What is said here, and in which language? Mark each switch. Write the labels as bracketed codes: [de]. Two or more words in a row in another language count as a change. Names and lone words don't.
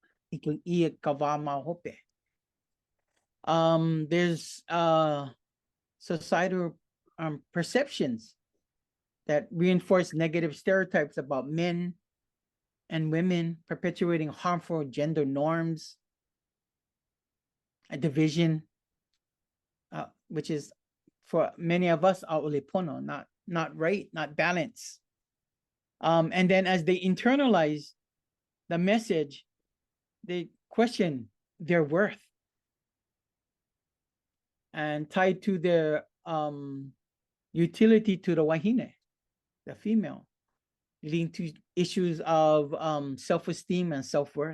[en] There's societal perceptions that reinforce negative stereotypes about men and women, perpetuating harmful gender norms, a division, which is for many of us ʻaʻolipono, not right, not balance. And then as they internalize the message, they question their worth and tied to their utility to the wahine, the female, leading to issues of self-esteem and self-worth.